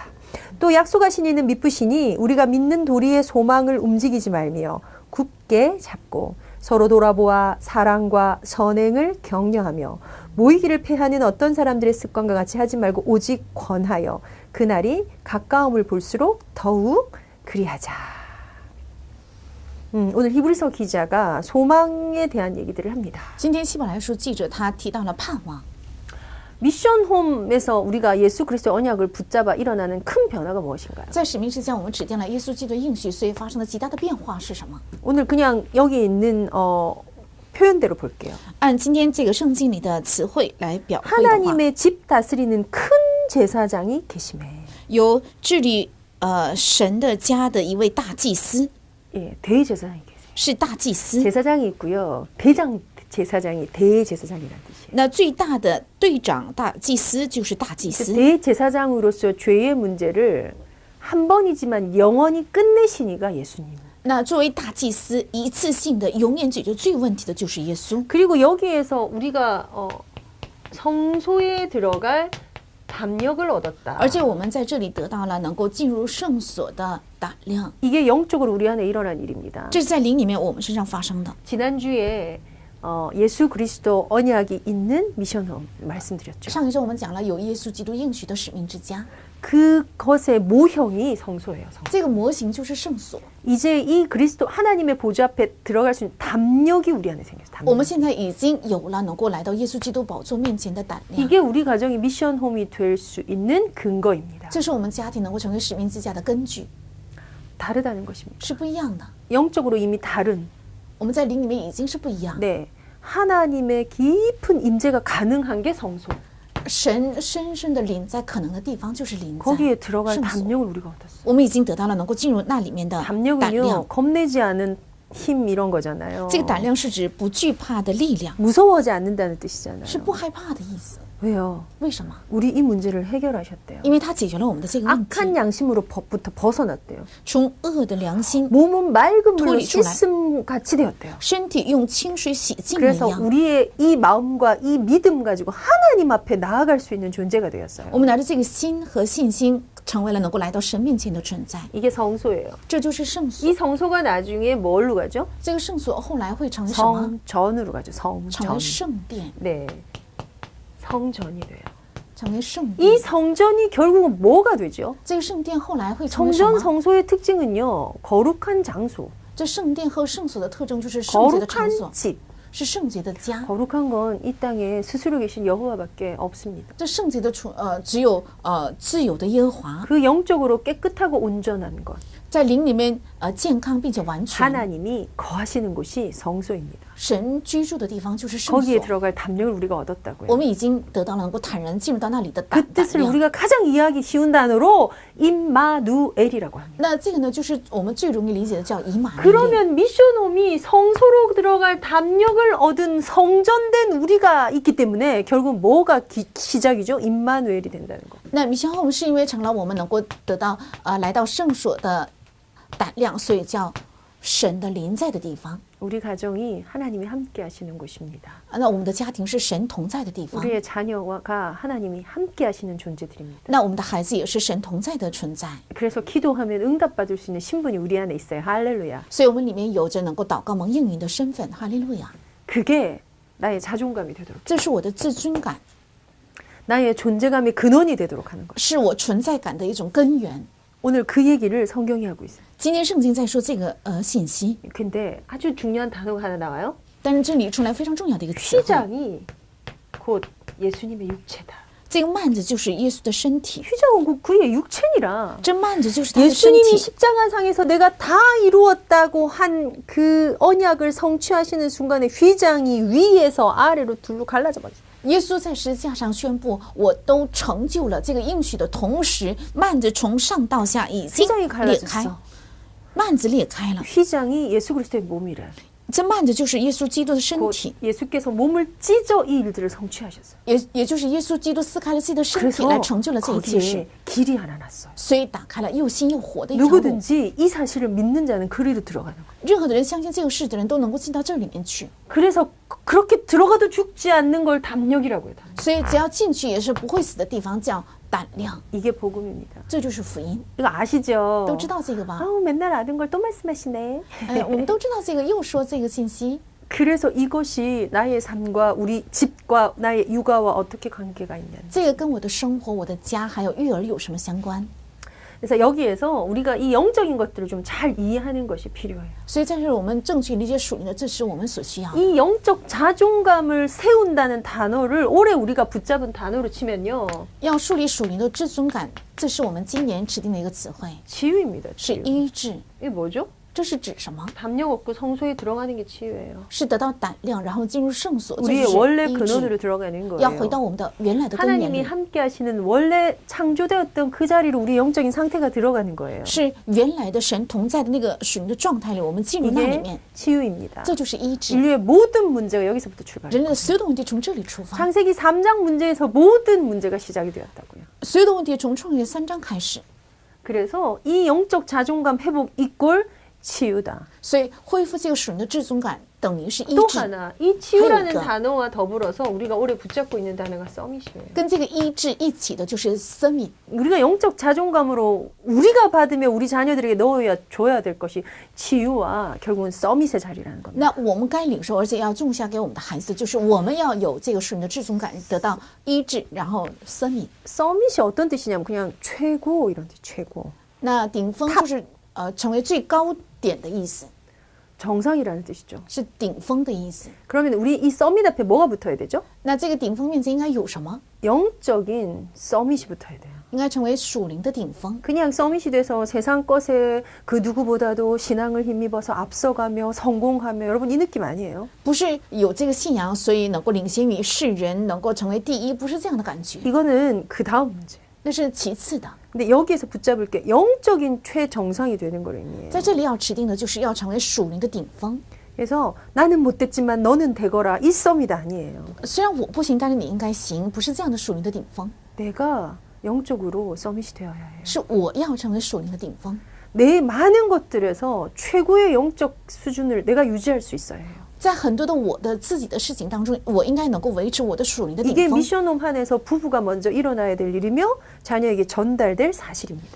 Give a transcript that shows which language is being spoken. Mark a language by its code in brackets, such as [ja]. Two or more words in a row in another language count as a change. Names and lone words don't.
[ko] 또 약속하신 이는 미쁘시니 우리가 믿는 도리의 소망을 움직이지 말며 굳게 잡고 서로 돌아보아 사랑과 선행을 격려하며 모이기를 패하는 어떤 사람들의 습관과 같이 하지 말고 오직 권하여 그날이 가까움을 볼수록 더욱 그리하자. 오늘 히브리서 기자가 소망에 대한 얘기들을 합니다. [zh] 今天希伯来书记者他提到了盼望。 [ko] 미션 홈에서 우리가 예수 그리스도의 언약을 붙잡아 일어나는 큰 변화가 무엇인가요? [zh] 在使命之家，我们指定了耶稣基督的应许，所以发生了极大的变化是什么？ [ko] 오늘 그냥 여기 있는 표현대로 볼게요. [zh] 按今天这个圣经里的词汇来表会的话， [ko] 하나님의 집 다스리는 큰 제사장이 계심에 [zh] 有治理神的家的一位大祭司， [ko] 예, 대제사장이 계세요. [zh] 是大祭司。 [ko] 제사장이 있고요. 대장 제사장이 대제사장이라는 뜻이에요. [zh] 那最大的队长大祭司就是大祭司。 [ko] 대제사장으로서 죄의 문제를 한 번이지만 영원히 끝내신 이가 예수님. [zh] 那作为大祭司，一次性的永远解决罪问题的就是耶稣。 [ko] 그리고 여기에서 우리가 성소에 들어갈 담력을 얻었다. [zh] 而且我们在这里得到了能够进入圣所的胆量， [ko] 이게 영적으로 우리 안에 일어난 일입니다. [zh] 这是在灵里面我们身上发生的。 [ko] 지난주에 예수 그리스도 언약이 있는 미션홈 말씀드렸죠. [zh] 上一周我们讲了有耶稣基督应许的使命之家， [ko] 그것의 모형이 성소예요. 성소. [zh] 这个模型就是圣所。 [ko] 이제 이 그리스도 하나님의 보좌 앞에 들어갈 수 있는 담력이 우리 안에 생겼어요. [zh] 我 [ko] 담력. [zh] 们现在已经有了能够来到耶稣基督宝座面前的胆量， [ko] 이게 우리 가정이 미션홈이 될 수 있는 근거입니다. [zh] 这是我们家庭能够成为使命之家的根据， [ko] 다르다는 것입니다. [zh] 是不一样的。 [ko] 영적으로 이미 다른 [zh] 我们在灵里面已经是不一样。 [ko] 네, 하나님의 깊은 임재가 가능한 게 성소. [zh] 神深深的临在可能的地方就是临在 [ko] 거기에 들어갈 [zh] 圣所。 [ko] 담력을 우리가 얻었어요. [zh] 我们已经得到了能够进入那里面的胆 [ko] 담력은요, [zh] 量。 [ko] 겁내지 않은 힘 이런 거잖아요. [zh] 这个胆量是指不惧怕的力量， [ko] 무서워하지 않는다는 뜻이잖아요. [zh] 是不害怕的意思。 [ko] 왜요? [zh] 为什么？ [ko] 우리 이 문제를 해결하셨대요. [zh] 因为他解决了我们的这个问题， [ko] 악한 양심으로부터 벗어났대요. [zh] 从恶的良心， [ko] 몸은 맑은 물로 토리출라. 씻음 같이 되었대요. [zh] 身体用清水洗净了 [ko] 그래서 [zh] 一样。 [ko] 우리의 이 마음과 이 믿음 가지고 하나님 앞에 나아갈 수 있는 존재가 되었어요. [zh] 我们拿着这个心和信心，成为了能够来到神面前的存在。 [ko] 이게 성소예요. [zh] 这就是圣所。 [ko] 이 성소가 나중에 뭘로 가죠? [zh] 这个圣所后来会成为什么？ [ko] 성전으로 가죠. [zh] 成为 [ko] 성전. [zh] 圣殿， [ko] 네, 성전이 돼요. [zh] 成为圣 [ko] 이 [zh] 殿。 [ko] 성전이 결국은 뭐가 되죠? [zh] 这个圣殿后来会成为什 [ko] 성전 [zh] 么？ [ko] 성소의 특징은요, 거룩한 장소, [zh] 这圣殿和圣所的特征就是圣洁的场 [ko] 거룩한 [zh] 所， [ko] 집. [zh] 是圣洁的家。 [ko] 거룩한 건 이 땅에 스스로 계신 여호와밖에 없습니다. [zh] 这圣洁的只有自有的耶和华， [ko] 그 영적으로 깨끗하고 온전한 것, [zh] 在灵里面健康并且完全。 [ko] 하나님이 거하시는 곳이 성소입니다. [zh] 神居住的地方就是圣 [ko] 거기에 [zh] 所。 [ko] 들어갈 담력을 우리가 [zh] 我 [ko] 얻었다고요. [zh] 们已经得到了能够坦然进入到那里的 [ko] 그 [zh] 胆 [ko] 뜻을 [zh] 量。 [ko] 우리가 가장 이해하기 쉬운 단어로 임마누엘이라고 합니다. [zh] 那这个呢，就是我们最容易理解的叫以马内利。 [ko] 그러면 미션홈이 성소로 들어갈 담력을 얻은 성전된 우리가 있기 때문에 결국 뭐가 시작이죠? 임마누엘이 된다는 거. [zh] 那米香后是因为成了我们能够得到来到圣所的胆量，所以叫神的临在的地方。 [ko] 우리 가정이 하나님이 함께 하시는 곳입니다. [zh] 那我们的家庭是神同在的地方， [ko] 우리의 자녀가 하나님이 함께 하시는 존재들입니다. [zh] 那我们的孩子也是神同在的存在。 [ko] 그래서 기도하면 응답받을 수 있는 신분이 우리 안에 있어요. 할렐루야. [zh] 所以我们里面有着能够祷告蒙应允的身份，哈利路亚！ [ko] 그게 나의 자존감이 되도록, [zh] 这是我的自尊感， [ko] 나의 존재감의 근원이 되도록 하는 것. [zh] 是我存在感的一种根源。 [ko] 오늘 그 얘기를 성경이 하고 있어요. [zh] 今天圣经在说这个信息， [ko] 근데 아주 중요한 단어가 하나 나와요. [zh] 但是这里出来非常重要的一个词汇， [ko] 휘장이 곧 예수님의 육체다. [zh] 这个幔子就是耶稣的身体， [ko] 휘장은 그의 육체니라. [zh] 这幔子就是他的身 [ko] 예수님이 [zh] 体。 [ko] 십자가상에서 내가 다 이루었다고 한 그 언약을 성취하시는 순간에 휘장이 위에서 아래로 둘로 갈라져 버렸어요. [zh] 耶稣在十字架上宣布，我都成就了这个应许的同时，幔子从上到下已经 [ko] 휘장이 [zh] 裂开， [ko] 갈라졌어. [zh] 幔子裂开了。 [ko] 휘장이 예수 그리스도의 몸이래. [zh] 这幔子就是耶稣基督的身 [ko] 곧 [zh] 体， [ko] 예수께서 몸을 찢어 이 일들을 성취하셨어요. [zh] 也就是耶稣基督撕开了自己的身体 [ko] 그래서 [zh] 来成就了这一件事， [ko] 거기에 길이 하나 났어요. [zh] 所以打开了又新又活的一条路。 [ko] 누구든지 이 사실을 믿는 자는 그리로 들어가는 거예요. [zh] 任何的人相信这个事的人都能够进到这里面去， [ko] 그래서 그렇게 들어가도 죽지 않는 걸 담력이라고 해요. [zh] 所以只要进去也是不会死的地方叫胆量， [ko] 이게 복음입니다. [zh] 这就是福音。 [ko] 이거 아시죠? [zh] 都知道这个吧？ [ko] 아우 맨날 아는 걸 또 말씀하시네. [zh] 我们都知道这个，又说这个信息。 [ko] 그래서 이것이 나의 삶과 우리 집과 나의 육아와 어떻게 관계가 있냐는. [zh] 这个跟我的生活、我的家还有育儿有什么相关？ [ko] 그래서 여기에서 우리가 이 영적인 것들을 좀 잘 이해하는 것이 필요해요. [zh] 所以在这儿我们正确理解属灵的，这是我们所需要的。 [ko] 이 영적 자존감을 세운다는 단어를 올해 우리가 붙잡은 단어로 치면요. [zh] 要树立属灵的自尊感，这是我们今年指定的一个词汇， [ko] 치유입니다. [zh] 是 [ko] 치유. [zh] 医治。 [ko] 이게 뭐죠? [zh] 这是指什么？ [ko] 담력 없고 성소에 들어가는 게 치유예요. [zh] 是得到胆量，然后进入圣所，这 [ko] 우리의 [zh] 就是 [ko] 원래 [zh] 医治。 [ko] 근원으로 들어가는 [zh] 要回到 [ko] 거예요. [zh] 我们的原来的根源 [ko] 하나님이 [zh] 里， [ko] 함께 하시는 원래 창조되었던 그 자리로 우리 영적인 상태가 들어가는 거예요. [zh] 是原来的神同在的那个属灵的状态里，我们进入那里 [ko] 이게 [zh] 面， [ko] 치유입니다. [zh] 这就是医治。 [ko] 인류의 모든 문제가 여기서부터 출발해요. [zh] 人类的所有的问题从这里出发， [ko] 창세기 3장 문제에서 모든 문제가 시작이 되었다고요. [zh] 所有的问题从创世3章开始。 [ko] 그래서 이 영적 자존감 회복 이꼴 치유다. [zh] 所以恢复这个属灵的自尊感， 等于是医 [ko] 또 [zh] 治， [ko] 하나, 이 치유라는 그러니까. 단어와 더불어서 우리가 오래 붙잡고 있는 단어가 서밋이에요. [zh] 跟这个医治一起的就是生命。 [ko] 우리가 영적 자존감으로 우리가 받으며 우리 자녀들에게 넣어줘야 될 것이 치유와 결국은 서밋의 자리라는 겁니다. [zh] 那我们该领受，而且要种下给我们的孩子，就是我们要有这个属灵的至尊感，得到医治，然后生命。 [ko] 서밋이 어떤 뜻이냐면 그냥 최고 이런 뜻, 최고. [zh] 那顶峰就是成为最高点的意思， [ko] 정상이라는 뜻이죠. [zh] 是顶峰的意思。 [ko] 그러면 우리 이 서밋 앞에 뭐가 붙어야 되죠? [zh] 那这个顶峰面前应该有什么？ [ko] 영적인 서밋이 붙어야 돼요. [zh] 应该成为属灵的顶峰。 [ko] 그냥 서밋이 돼서 세상 것에 그 누구보다도 신앙을 힘입어서 앞서가며 성공하며 여러분 이 느낌 아니에요? [zh] 不是有这个信仰，所以能够领先于世人，能够成为第一，不是这样的感觉， [ko] 이거는 그 다음 문제. [zh] 那是其次的。 [ko] 근데 여기에서 붙잡을 게 영적인 최정상이 되는 걸 의미해요. [zh] 在这里要指定的就是要成为属灵的顶峰。 [ko] 그래서 나는 못됐지만 너는 되거라 이 서밋 아니에요. [zh] 虽然我不行，但是你应该行，不是这样的属灵的顶峰， [ko] 내가 영적으로 서밋이 되어야 해요. [zh] 是我要成为属灵的顶峰。 [ko] 내 많은 것들에서 최고의 영적 수준을 내가 유지할 수 있어야 해요. [zh] 在很多的我的自己的事情当中，我应该能够维持我的属灵的 [ko] 이게 [zh] 顶峰。 [ko] 미션홈 안에서 부부가 먼저 일어나야 될 일이며 자녀에게 전달될 사실입니다.